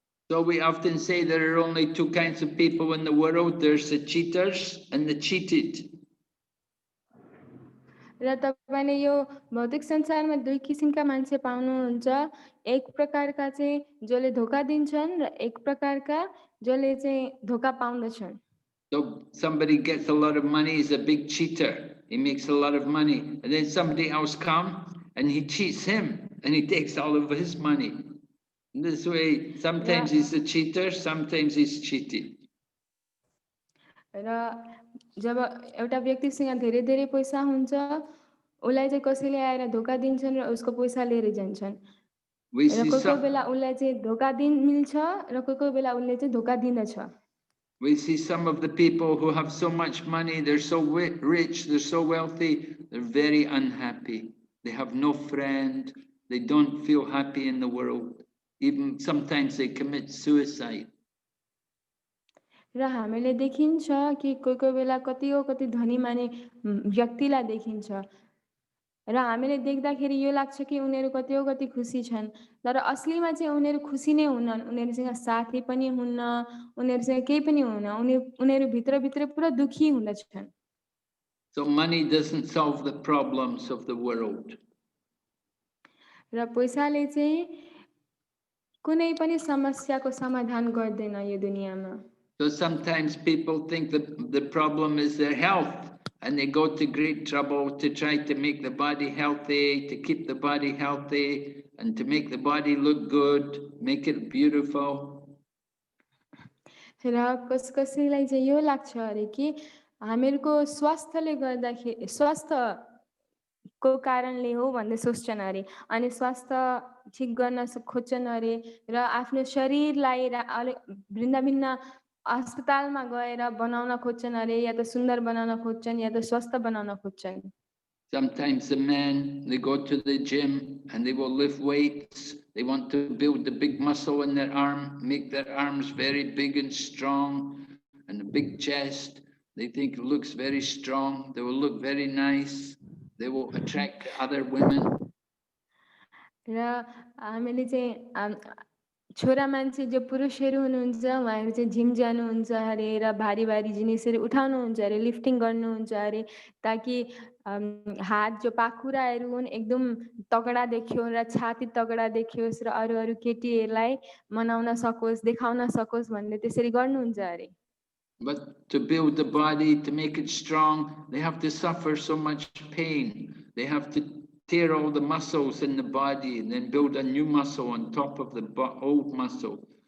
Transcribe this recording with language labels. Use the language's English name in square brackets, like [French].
[English] So we often say there are only two kinds of people in the world. There's the cheaters and the cheated. [Nepali] र तपाईँले यो भौतिक संसारमा दुई किसिमका मान्छे पाउनुहुन्छ, एक प्रकारका चाहिँ जसले धोका दिन्छन् र एक प्रकारका जसले चाहिँ धोका पाउँदछन्। [English] So somebody gets a lot of money, he's a big cheater. He makes a lot of money. And then somebody else comes and he cheats him and he takes all of his money. In this way, sometimes he's a cheater, sometimes he's cheated. [Nepali] र जब एउटा व्यक्तिसँग धेरै धेरै पैसा हुन्छ, उसलाई चाहिँ कसैले आएर धोका दिन्छन् र उसको पैसा लिएर जान्छन्। [English] We [Nepali] र [English] see [Nepali] कोही कोही [English] some, [Nepali] बेला उसलाई चाहिँ धोका मिल्छ र कोही कोही बेला उसले चाहिँ धोका दिँदछ। [English] we see some of the people who have so much money, they're so rich, they're so wealthy, they're very unhappy. They have no friend, they don't feel happy in the world. Even sometimes they commit suicide. [Nepali] र हामीले देखिन्छ कि कोही कोही बेला कति धनी माने व्यक्तिलाई देखिन्छ र हामीले देख्दाखेरि यो लाग्छ कि उनीहरू कति खुसी छन्, तर असलीमा चाहिँ उनीहरू खुसी नै हुनन्, उनीहरूसँग साथी पनि हुन्न, उनीहरूसँग केही पनि हुन्न, उनीहरू भित्रभित्र पुरा दुखी हुँदछन्। [English] So money doesn't solve the problems of the world. [Nepali] र पैसाले चाहिँ कुनै पनि समस्याको समाधान गर्दैन यो दुनियाँमा। [English] So sometimes people think that the problem is their health and they go to great trouble to try to make the body healthy, to keep the body healthy and to make the body look good, make it beautiful. [Nepali] र कसैलाई चाहिँ यो लाग्छ अरे कि हामीहरूको स्वास्थ्यले गर्दाखेरि स्वास्थ्यको कारणले हो भन्ने सोच्छन् अरे, अनि स्वास्थ्य ठिक गर्न खोज्छन् अरे र आफ्नो शरीरलाई भिन्न भिन्न अस्पतालमा गएर बनाउन खोज्छन् अरे, या त सुन्दर बनाउन खोज्छन् या त स्वस्थ बनाउन खोज्छन्। [English] Sometimes the men, they go to the gym and they will lift weights. They want to build the big muscle in their arm, make their arms very big and strong and a big chest. They think it looks very strong. They will look very nice. They will attract other women. [Nepali] र हामीले चाहिँ छोरा मान्छे जो पुरुषहरू हुनुहुन्छ उहाँहरू चाहिँ जिम जानुहुन्छ अरे र भारी भारी जिनिसहरू उठाउनुहुन्छ अरे, लिफ्टिङ गर्नुहुन्छ अरे, ताकि हात जो पाखुराहरू हुन् एकदम तगडा देखियो र छाती तगडा देखियोस् र अरू अरू केटीहरूलाई मनाउन सकोस्, देखाउन सकोस् भन्ने त्यसरी गर्नुहुन्छ अरे। [English] But to build the body, to make it strong, they have to suffer so much pain. They have to tear all the muscles in the body and then build a new muscle on top of the old muscle.